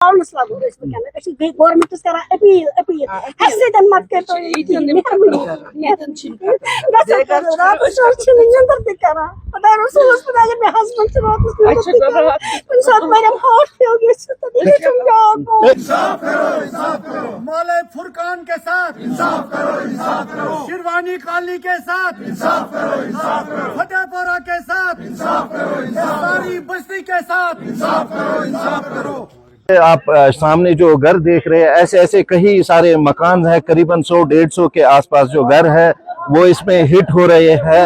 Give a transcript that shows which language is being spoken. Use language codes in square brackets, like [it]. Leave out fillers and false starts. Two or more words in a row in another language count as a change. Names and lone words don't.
[ks] ٹاؤنس لاگو گورمنٹ کران اپیل اَسہِ سۭتۍ مت کٔرتو نِندٕر تہِ کران خۄدا رسوٗلَس پٮ۪ٹھ اگر مےٚ ہسبنٛڈ چھُ راتَس کُنہِ ساتہٕ مریم ہارٹ فیل گٔژھِتھ یہِ چھُم بیٛاکھ [ur] مولے فرقان کے ساتھ انصاف کرو، انصاف کرو، شیروانی کالنی کے ساتھ انصاف کرو، انصاف کرو، فتح پورہ کے ساتھ انصاف کرو، ساری بستی کے ساتھ انصاف کرو، انصاف کرو۔ آپ سامنے جو گھر دیکھ رہے ہیں ایسے ایسے کئی سارے مکان ہیں، قریباً 100-150 کے آس پاس جو گھر ہے وہ اس میں ہٹ ہو رہے ہیں۔